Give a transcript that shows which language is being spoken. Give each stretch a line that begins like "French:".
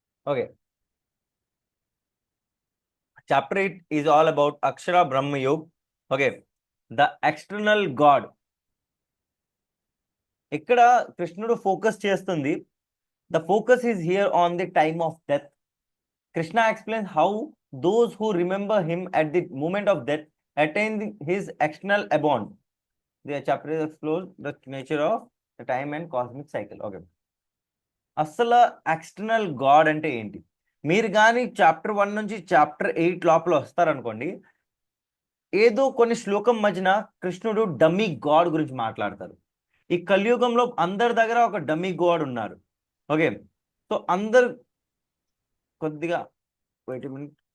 English: Okay, chapter 8 is all about Akshara Brahmayog. Okay, the external God.
Telugu: ఇక్కడ కృష్ణుడు focus చేస్తుంది,
English: The focus is here on the time of death. Krishna explains how those who remember him at the moment of death attain his external abode. The chapter explores the nature of the time and cosmic cycle.
Telugu: Okay, అసలు external God అంటే ఏంటి? మీరు కానీ chapter 1 నుంచి chapter 8 లోపల వస్తారనుకోండి, ఏదో కొన్ని శ్లోకం మధ్యన కృష్ణుడు డమ్మీ గాడ్ గురించి మాట్లాడతారు. ఈ కలియుగంలో అందరి దగ్గర ఒక డమ్మీ గాడ్ ఉన్నారు. ఓకే, సో అందరు కొద్దిగా
English: Wait minute.